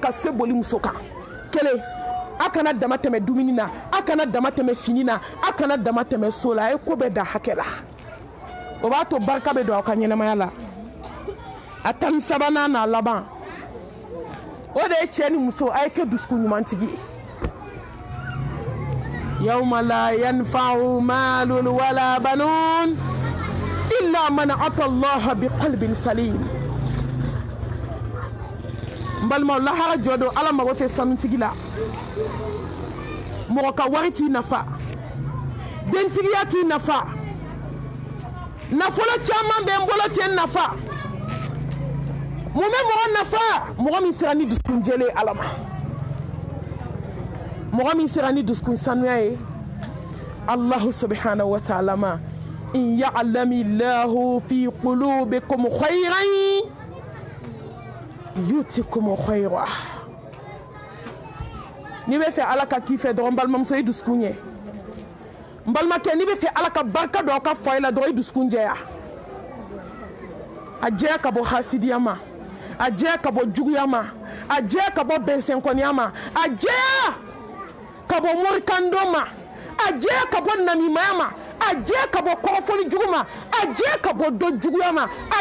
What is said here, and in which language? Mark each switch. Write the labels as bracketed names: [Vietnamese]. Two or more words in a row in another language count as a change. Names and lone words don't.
[Bambara] ka se boli muso kan kelen a kana dama tɛmɛ dumuni na a kana dama tɛmɛ fini na a kana dama tɛmɛ so la a ye ko bɛɛ da hakɛ la o b'a to barika bɛ don aw ka ɲɛnamaya la a tan ni sabanan n'a laban o de ye cɛ ni muso a ye kɛ dusukun ɲumantigi ye [Arabic] يوم لا ينفع مال ولا بنون إلا من أتى الله بقلب سليم [Bambara] n balimaw lahara jɔ don Ala mago tɛ sanutigi la mɔgɔ ka wari t'i nafa dentigiya t'i nafa nafolo caman bɛ n bolo tɛ n nafa mun bɛ mɔgɔ nafa mɔgɔ min sera ni dusukun jɛlen Ala ma mɔgɔ min sera ni dusukun sanuya ye [Arabic] الله سبحانه وتعالى [Bambara] ma [Arabic] إن يعلم الله في قلوبكم خيرا يؤتكم خيرا [Bambara] ni bɛ fɛ Ala ka k'i fɛ dɔrɔn balimamuso i dusukun ɲɛ n balimakɛ ni bɛ fɛ Ala ka barika don aw ka fɔ i la dɔrɔn i dusukun jɛya a jɛya ka bɔ hasidiya ma a jɛya ka bɔ juguya ma a jɛya ka bɔ bɛnsɛnkɔniya ma a jɛya ka bɔ morikando ma a jɛya ka bɔ namimaya ma a jɛya ka bɔ kɔrɔfɔli jugu ma a jɛya ka bɔ dɔ juguya ma a